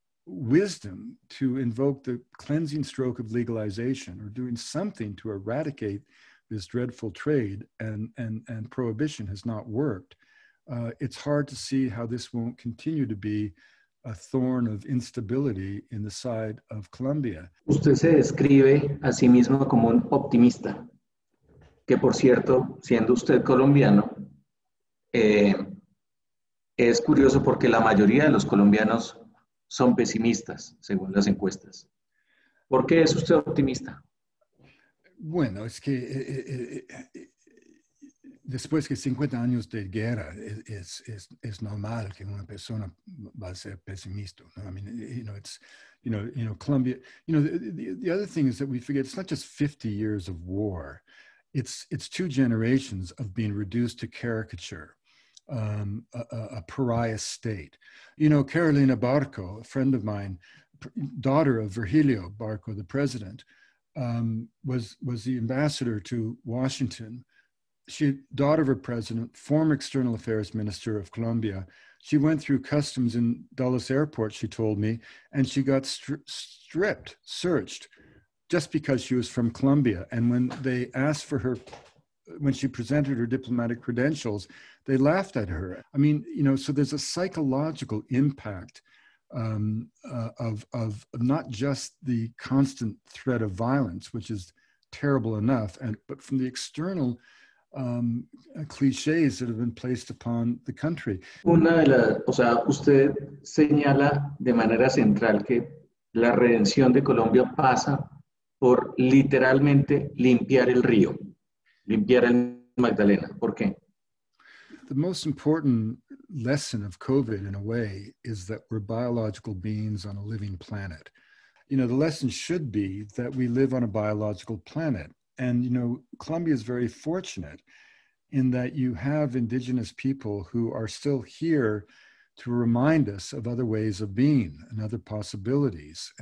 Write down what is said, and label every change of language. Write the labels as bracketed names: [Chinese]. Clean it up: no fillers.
[English] wisdom to invoke the cleansing stroke of legalization or doing something to eradicate this dreadful trade and prohibition has not worked, it's hard to see how this won't continue to be a thorn of instability in the side of Colombia. [Spanish] Usted se describe a sí mismo como un optimista, que por cierto, siendo usted colombiano, es curioso porque la mayoría de los colombianos son pesimistas, según las encuestas. ¿Por qué es usted optimista? Bueno, es que después de 50 años de guerra, es normal que una persona va a ser pesimista. ¿No? [English] I mean, it's, Colombia, the other thing is that we forget it's not just 50 years of war. It's 2 generations of being reduced to caricature, a pariah state. Carolina Barco, a friend of mine, daughter of Virgilio Barco, the president, was the ambassador to Washington. She, daughter of a president, former external affairs minister of Colombia. She went through customs in Dulles Airport, she told me, and she got stripped, searched, just because she was from Colombia. And when they asked for her, when she presented her diplomatic credentials, they laughed at her. I mean, so there's a psychological impact of not just the constant threat of violence, which is terrible enough, but from the external clichés that have been placed upon the country. [Spanish] Usted señala de manera central que la redención de Colombia pasa por literalmente limpiar el río, limpiar el Magdalena. ¿Por qué? [English] The most important lesson of COVID, in a way, is that we're biological beings on a living planet. The lesson should be that we live on a biological planet. And, Colombia is very fortunate in that you have indigenous people who are still here to remind us of other ways of being and other possibilities.